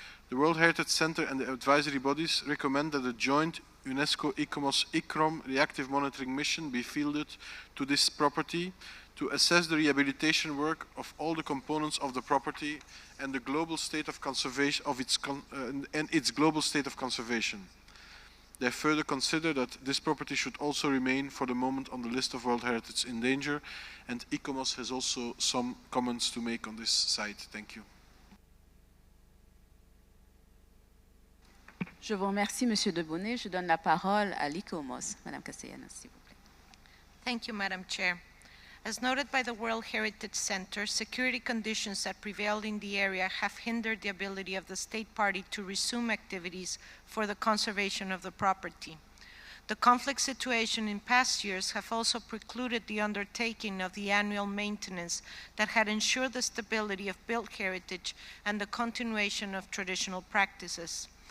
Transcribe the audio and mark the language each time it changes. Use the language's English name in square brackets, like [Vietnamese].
[English] The World Heritage Center and the advisory bodies recommend that a joint UNESCO-ICOMOS-ICROM reactive monitoring mission be fielded to this property to assess the rehabilitation work of all the components of the property and the global state of conservation of its global state of conservation. They further consider that this property should also remain for the moment on the list of World Heritage in danger, and ICOMOS has also some comments to make on this site. Thank you. [French] Je vous remercie, Monsieur Debonnet. Je donne la parole à l'ICOMOS. Madame Castellanos, s'il vous plaît. [English] Thank you, Madam Chair. As noted by the World Heritage Center, security conditions that prevailed in the area have hindered the ability of the state party to resume activities for the conservation of the property. The conflict situation in past years have also precluded the undertaking of the annual maintenance that had ensured the stability of built heritage and the continuation of traditional practices.